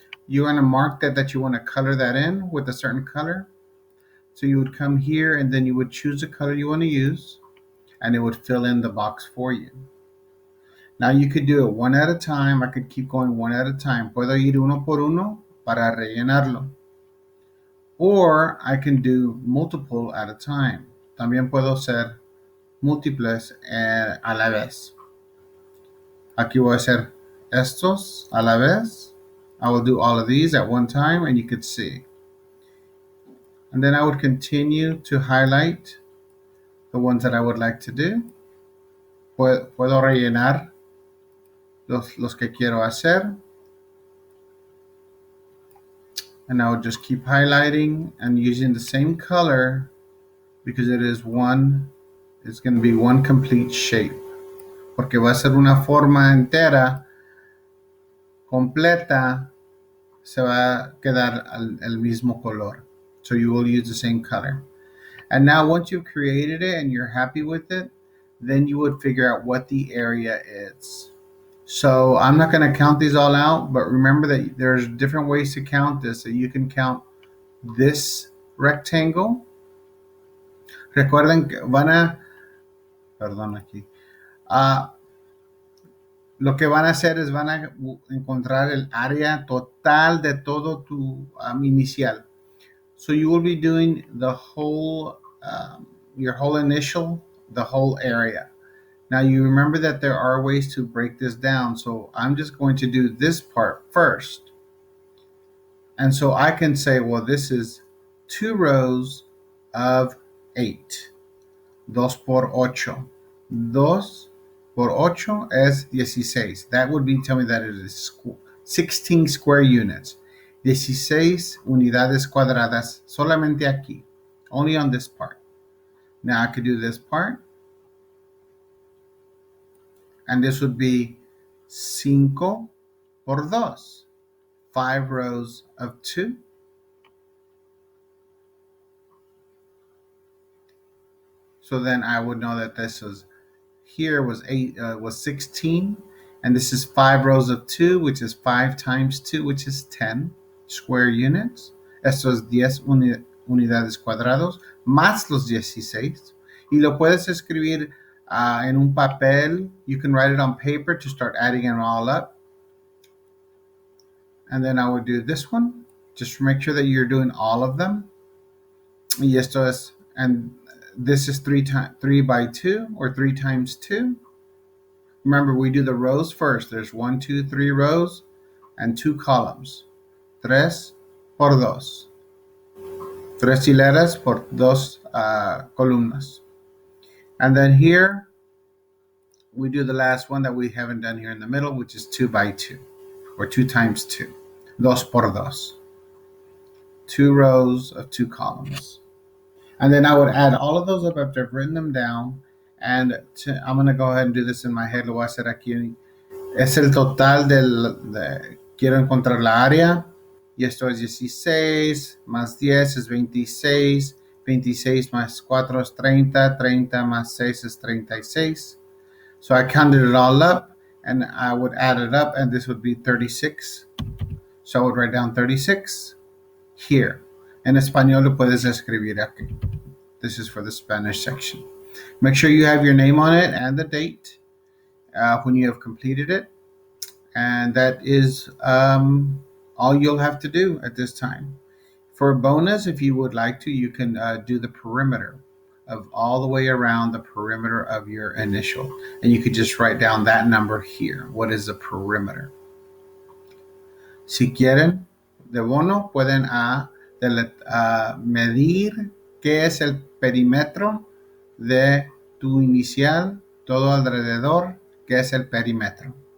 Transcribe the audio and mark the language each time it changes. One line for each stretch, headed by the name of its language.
English: You want to mark that you want to color that in with a certain color. So you would come here and then you would choose the color you want to use and it would fill in the box for you. Now you could do it one at a time. I could keep going one at a time.
Spanish: Puedo ir uno por uno para rellenarlo.
English: Or I can do multiple at a time.
Spanish: También puedo hacer múltiples a la vez. Aquí voy a hacer estos a la vez.
English: I will do all of these at one time and you could see. And then I would continue to highlight the ones that I would like to do.
Spanish: Puedo rellenar los que quiero hacer.
English: And I would just keep highlighting and using the same color because it's going to be one complete shape.
Spanish: Porque va a ser una forma entera, completa, se va a quedar el mismo color.
English: So you will use the same color. And now once you've created it and you're happy with it, then you would figure out what the area is. So I'm not going to count these all out, but remember that there's different ways to count this. So you can count this rectangle.
Spanish: Recuerden que lo que van a hacer es van a encontrar el área total de todo tu inicial.
English: So you will be doing the whole, your whole initial, the whole area. Now you remember that there are ways to break this down. So I'm just going to do this part first. And so I can say, well, this is 2 rows of 8.
Spanish: 2 por 8. 2 por 8 es 16.
English: That would be telling me that it is 16 square units.
Spanish: 16 unidades cuadradas solamente aquí.
English: Only on this part. Now I could do this part. And this would be 5 por 2. 5 rows of 2. So then I would know that this was 16, and this is 5 rows of 2, which is 5 times 2, which is 10 square units.
Spanish: Esto es 10 unidades cuadrados más los 16. Y lo puedes escribir en un papel.
English: You can write it on paper to start adding it all up. And then I would do this one, just to make sure that you're doing all of them.
Spanish: Y esto es,
English: and this is 3 by 2 or 3 times 2. Remember, we do the rows first. There's 1, 2, 3 rows and 2 columns.
Spanish: Tres por dos. Tres hileras por dos columnas.
English: And then here, we do the last one that we haven't done here in the middle, which is 2 by 2, or 2 times 2.
Spanish: Dos por dos.
English: 2 rows of 2 columns. And then I would add all of those up after I've written them down. And I'm going to go ahead and do this in my head.
Spanish: Lo voy a hacer aquí. Es el total quiero encontrar la área. Y esto es 16, más 10 es 26. 26 más 4 es 30. 30 más 6 es 36.
English: So I counted it all up, and I would add it up, and this would be 36. So I would write down 36 here.
Spanish: En español lo puedes escribir aquí.
English: This is for the Spanish section. Make sure you have your name on it and the date when you have completed it. And that is all you'll have to do at this time. For a bonus, if you would like to, you can do the perimeter of all the way around the perimeter of your initial. And you could just write down that number here. What is the perimeter?
Spanish: Si quieren, de bono, pueden medir qué es el perímetro de tu inicial, todo alrededor, qué es el perímetro.